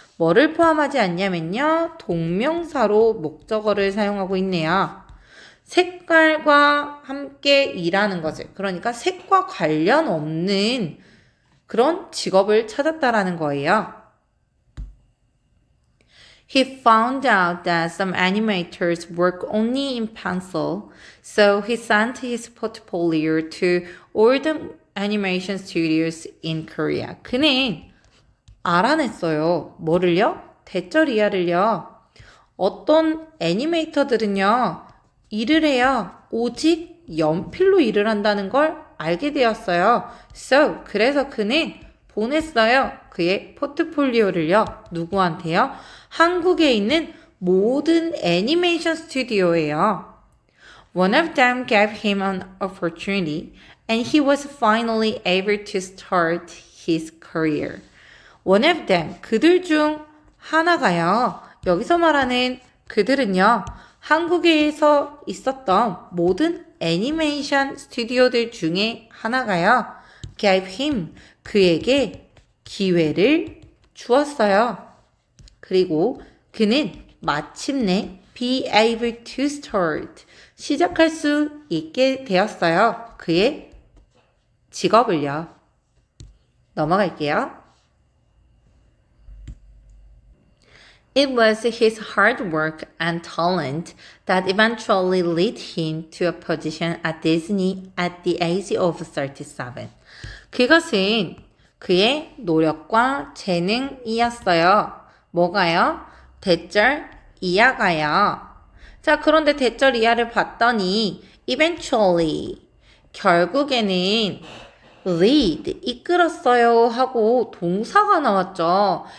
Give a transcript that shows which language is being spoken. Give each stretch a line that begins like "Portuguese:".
Korean: 뭐를 포함하지 않냐면요. 동명사로 목적어를 사용하고 있네요. 색깔과 함께 일하는 것을, 그러니까 색과 관련 없는 그런 직업을 찾았다라는 거예요.
English: He found out that some animators work only in pencil, so he sent his portfolio to all the animation studios in Korea.
Korean: 그는 알아냈어요. 뭐를요? 대절이하를요. 어떤 애니메이터들은요, 일을 해요. 오직 연필로 일을 한다는 걸 알게 되었어요. So, 그래서 그는 보냈어요. 그의 포트폴리오를요. 누구한테요? 한국에 있는 모든 애니메이션 스튜디오예요.
English: One of them gave him an opportunity and he was finally able to start his career. One of them,
Korean: 그들 중 하나가요. 여기서 말하는 그들은요. 한국에서 있었던 모든 애니메이션 스튜디오들 중에 하나가요.
English: gave him,
Korean: 그에게 기회를 주었어요. 그리고 그는 마침내
English: be able to start,
Korean: 시작할 수 있게 되었어요. 그의 직업을요. 넘어갈게요.
English: It was his hard work and talent that eventually led him to a position at Disney at the age of 37.
Korean: 그것은 그의 노력과 재능이었어요. 뭐가요? 대절 이하가요. 자, 그런데 대절 이하를 봤더니 eventually, 결국에는 lead, 이끌었어요 하고 동사가 나왔죠.